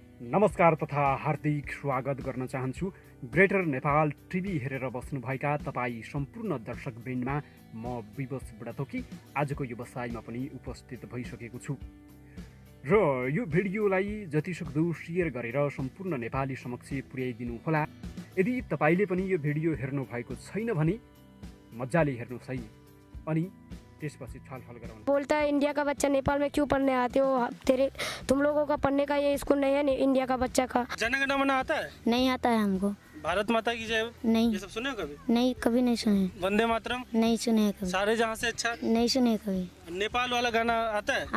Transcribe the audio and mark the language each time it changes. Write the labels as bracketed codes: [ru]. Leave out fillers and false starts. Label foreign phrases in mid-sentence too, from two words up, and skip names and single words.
[ne] नमस्कार तथा हार्दिक स्वागत गर्न चाहन्छु। ग्रेटर नेपाल टिभी हेरेर बस्नुभएका तपाईँ सम्पूर्ण दर्शकवृन्दमा म विवश बुढाथोकी आजको व्यवसायमा पनि उपस्थित भइसकेको छु र यो भिडियोलाई जतिसक्दो शेयर गरेर सम्पूर्ण नेपाली समक्ष पुर्याइदिनु होला। यदि तपाईले पनि यो भिडियो हेर्नु भएको छैन भने मजाले हेर्नुहोस् है, अनि त्यसपछि छलफल गरौँ। [hi] बोलता है इंडिया का बच्चा नेपाल में क्यों पढ़ने आते हो? तुम लोगों का पढ़ने का ये स्कूल नहीं है इंडिया का बच्चा का। जनगणमन आता है? नहीं आता है हमको। भारत माता की जय नहीं, ये सब सुने हो कभी? नहीं, कभी नहीं सुने। वंदे मातरम नहीं सुने कभी। सारे जहाँ से अच्छा? नहीं सुने कभी। नेपाल वाला गाना आता है?